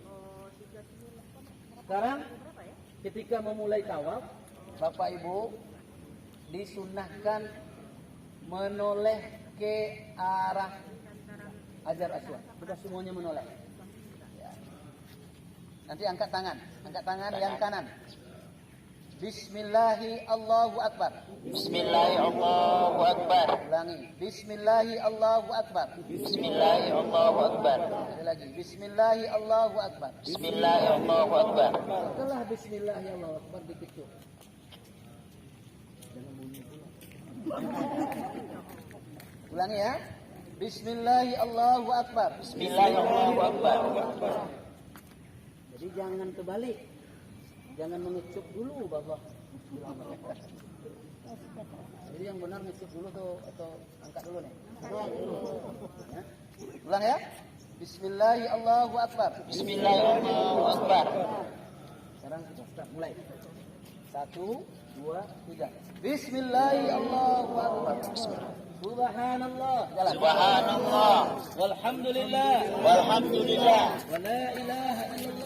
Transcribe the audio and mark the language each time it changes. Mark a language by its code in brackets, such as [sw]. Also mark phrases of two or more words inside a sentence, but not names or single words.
[id] Sekarang ketika memulai tawaf, Bapak Ibu disunnahkan menoleh ke arah Hajar Aswad. Sudah semuanya menoleh. Ya. Nanti angkat tangan yang kanan. [ar] بسم الله الله أكبر. بسم الله الله أكبر. [id] Ulangi. [ar] بسم الله الله أكبر. بسم الله الله أكبر. [id] Sekali lagi. [ar] بسم الله الله أكبر. بسم الله الله أكبر. [id] Setelah [ar] بسم الله الله أكبر [id] dikecup. Jangan bunyi pula. Ulangi ya. [ar] بسم الله الله أكبر. بسم الله الله أكبر. [id] Jadi jangan kebalik. Jangan mengecup dulu Bapak. Jadi yang benar ngecup dulu atau angkat dulu nih? Ya. Ulang ya. [ar] بسم الله الله أكبر. بسم الله الله أكبر. [id] Sekarang kita start mulai. 1, 2, 3. [ar] بسم الله الله أكبر. [id] Subhanallah. Jalan. Subhanallah. Walhamdulillah. Walhamdulillah. [ar] ولا إله إلا الله.